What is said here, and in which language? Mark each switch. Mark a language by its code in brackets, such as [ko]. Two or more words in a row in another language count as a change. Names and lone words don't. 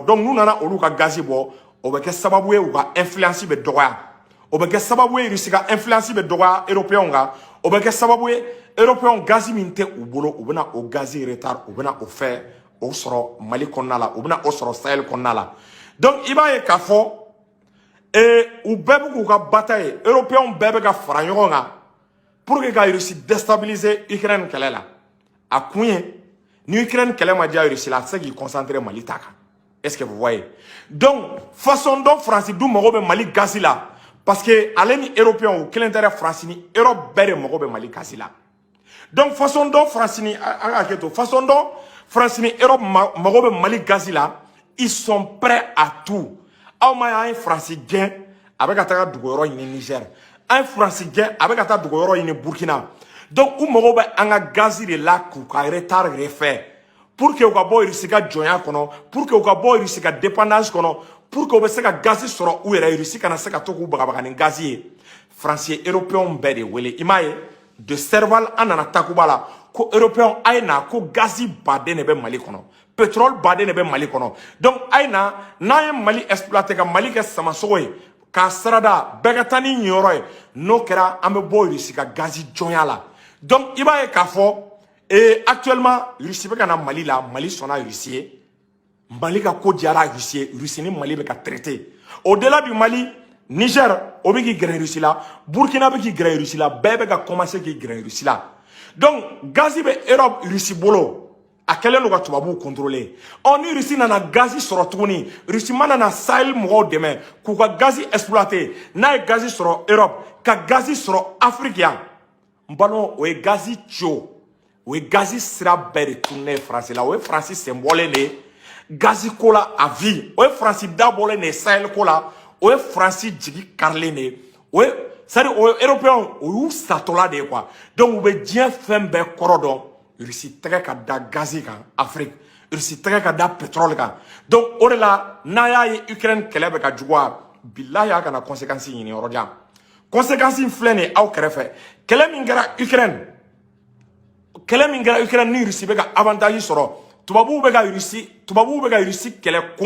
[bm] Donc nous nana olu ka gazi bo, o be ke sababu ye u ka influence be dogoya. O be ke sababu ye Russie ka influence be dogoya européen ga. O be ke sababu ye européen gazi minte u bolo, u bena o gazi retard, u bena o fait o soro Mali konna la, u bena o soro Sahel konna la. Donc iba ye ka fo et ou bébé ou ka bataille européen bébé ka fara ɲɔgɔn kan [fr] pour que [bm] ka Russie déstabiliser Ukraine kɛlɛ la a kun ye ni Ukraine kɛlɛ ma diya Russie la a tɛ se k'i concentrer Mali ta kan [fr] est-ce que vous voyez donc façon dont [bm] France du mago bɛ Mali gazi la [fr] parce que [bm] ale ni européen u kelen tɛ France ni Europe bɛɛ de mago bɛ Mali gazi la [fr] donc façon dont [bm] France ni an ka hakɛ to [fr] façon dont [bm] France ni Europe mago bɛ Mali gazi la [fr] ils sont prêts à tout. [bm] Aw ma un France gɛn a bɛ ka taa dugu yɔrɔ ɲini Niger un France gɛn a bɛ ka taa dugu yɔrɔ ɲini Burkina donc u mago bɛ an ka gazi de la k'u ka [fr] retard refaire pour que [bm] u ka bɔ Russie ka jɔnya kɔnɔ [fr] pour que [bm] u ka bɔ Russie ka dépendance kɔnɔ pour que u bɛ se ka gazi sɔrɔ u yɛrɛ Russie kana se ka to k'u bagabaga ni gazi ye France ye européen bɛɛ de wele i m'a ye de Serval an nana Takuba la ko européen a ye na ko gazi baden de bɛ Mali kɔnɔ pétrole baden de bɛ Mali kɔnɔ donc aina n'a ye Mali exploiter ka Mali kɛ samasogo ye ka sarada bɛɛ ka taa ni ɲiyɔrɔ ye n'o kɛra an bɛ bɔ Russie ka gazi jɔnya la donc i b'a ye k'a fɔ actuellement Russie bɛ ka na Mali la Mali sɔnna Russie ye Mali ka ko diyara Russie ye Russie ni Mali bɛ ka [fr] traiter au-delà du [bm] Mali Niger o bɛ k'i gɛrɛ Russie la Burkina bɛ k'i gɛrɛ Russie la bɛɛ bɛ ka commencer k'i gɛrɛ Russie la donc gazi bɛ Europe Russie bolo a kɛlen do ka tubabuw contrôler ni Russie nana gazi sɔrɔ tuguni Russie mana na Sahel mɔgɔw dɛmɛ k'u ka gazi exploiter n'a ye gazi sɔrɔ Europe ka gazi sɔrɔ Afrique yan n balimaw o ye gazi cio o ye gazi sira bɛɛ de tununen France la o ye France sen bɔlen de ye gazi ko la [fr] à vie [bm] o ye France dabɔlen de ye Sahel ko la o ye France jigi karilen de ye o ye [fr] c'est-à-dire [bm] o ye européen o y'u satɔla de ye quoi donc u bɛ diɲɛ fɛn bɛɛ kɔrɔ dɔn Russie tɛgɛ ka da gazi kan Afrique Russie tɛgɛ ka da pétrole kan donc o de la n'a y'a ye Ukraine kɛlɛ bɛ ka juguya billahi a kana conséquence ɲini yɔrɔ jan conséquence filɛ nin aw kɛrɛfɛ kɛlɛ min kɛra Ukraine ni Russie bɛ ka avantage sɔrɔ tubabuw bɛ ka Russie kɛlɛ kun